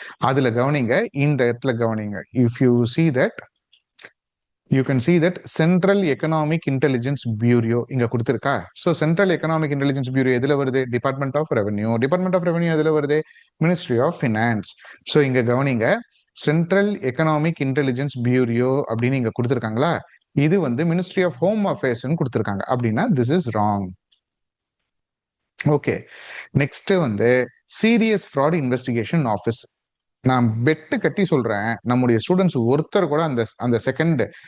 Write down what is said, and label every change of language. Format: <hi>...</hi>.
<ta>அதுல கவனிங்க, இந்த இடத்துல கவனிங்க.</ta> <en>if you see that, you can see that Central Economic Intelligence Bureau</en> <ta>இங்க கொடுத்திருக்கா. So central economic intelligence bureau எதுல வருது, department of revenue. Department of revenue எதுல வருது, மினிஸ்ட்ரி ஆஃப் ஃபினான்ஸ். ஸோ இங்க கவனிங்க, சென்ட்ரல் எக்கனாமிக் இன்டெலிஜென்ஸ் பியூரோ அப்படின்னு இங்க கொடுத்திருக்காங்களா, இது வந்து மினிஸ்ட்ரி ஆஃப் ஹோம் அஃபேர்ஸ் கொடுத்திருக்காங்க. அப்படின்னா</ta> <en>This is wrong.</en> <ta>Okay, next வந்து சீரியஸ் ஃப்ராட் இன்வெஸ்டிகேஷன் ஆஃபீஸ். நான் பெட்டு கட்டி சொல்றேன், நம்முடைய ஸ்டூடெண்ட்ஸ் ஒருத்தர் கூட அந்த செகண்ட்</ta>